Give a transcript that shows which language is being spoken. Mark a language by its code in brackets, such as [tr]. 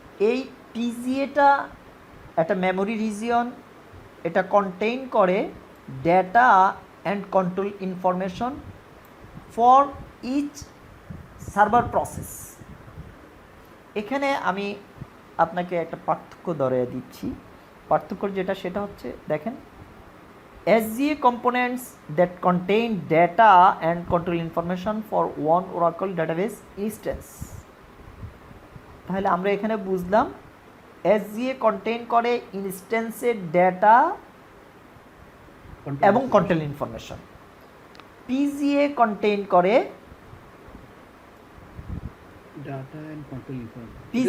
[bn] এই পিজিএটা একটা memory region, এটা কন্টেইন করে [en] Data and control information for each server process. [bn] এখানে আমি আপনাকে একটা পার্থক্য ধরিয়ে দিচ্ছি। পার্থক্য যেটা সেটা হচ্ছে, দেখেন, [en] SGA components that contain data and control information for one Oracle database instance। [bn] তাহলে আমরা এখানে বুঝলাম SGA কন্টেইন করে ইনস্ট্যান্সের ডেটা এবং কন্ট্রোল ইনফরমেশন। PGA কন্টেইন করে [en] Data and control information.